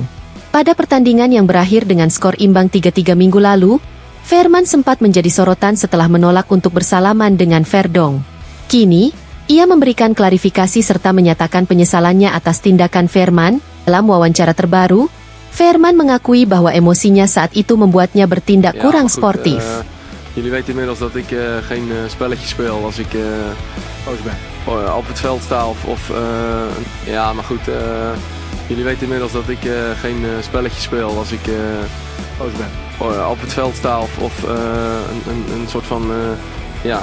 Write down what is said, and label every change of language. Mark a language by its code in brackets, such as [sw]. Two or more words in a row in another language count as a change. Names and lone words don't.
[id] Pada pertandingan yang berakhir dengan skor imbang 3-3 minggu lalu, Veerman sempat menjadi sorotan setelah menolak untuk bersalaman dengan Verdonk. Kini, ia memberikan klarifikasi serta menyatakan penyesalannya atas tindakan Veerman. Dalam wawancara terbaru, Veerman mengakui bahwa emosinya saat itu membuatnya bertindak kurang sportif. [nl] Jullie weten inmiddels dat ik geen spelletje speel als ik boos ben. Op het veld sta ja, maar goed. Jullie weten inmiddels dat ik geen spelletje speel als ik boos ben. Op het veld sta een soort van ja.